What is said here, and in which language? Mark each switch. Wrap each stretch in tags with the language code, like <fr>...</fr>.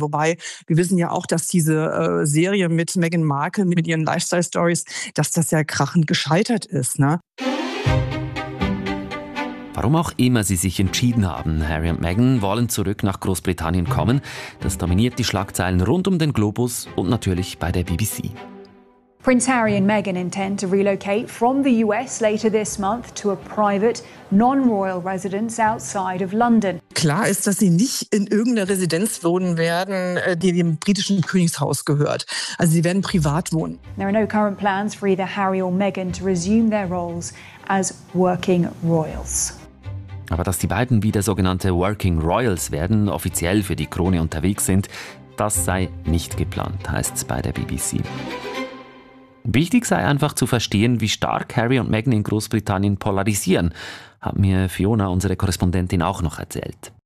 <de>Wobei, wir wissen ja auch, dass diese Serie mit Meghan Markle, mit ihren Lifestyle-Stories, dass das ja krachend gescheitert ist. Ne? Warum auch immer sie sich entschieden haben, Harry und Meghan wollen zurück nach Großbritannien kommen, das dominiert die Schlagzeilen rund um den Globus und natürlich bei der BBC.</de> <en>Prince Harry and Meghan intend to relocate from the US later this month to a private, non-royal residence outside of London.</en> <de>Klar ist, dass sie nicht in irgendeiner Residenz wohnen werden, die dem britischen Königshaus gehört. Also sie werden privat wohnen.</de> <en>There are no current plans for either Harry or Meghan to resume their roles as working royals.</en> <de>Aber dass die beiden wieder sogenannte Working Royals werden, offiziell für die Krone unterwegs sind, das sei nicht geplant, heißt es bei der BBC. Wichtig sei einfach zu verstehen, wie stark Harry und Meghan in Großbritannien polarisieren, hat mir Fiona, unsere Korrespondentin, auch noch erzählt.</de>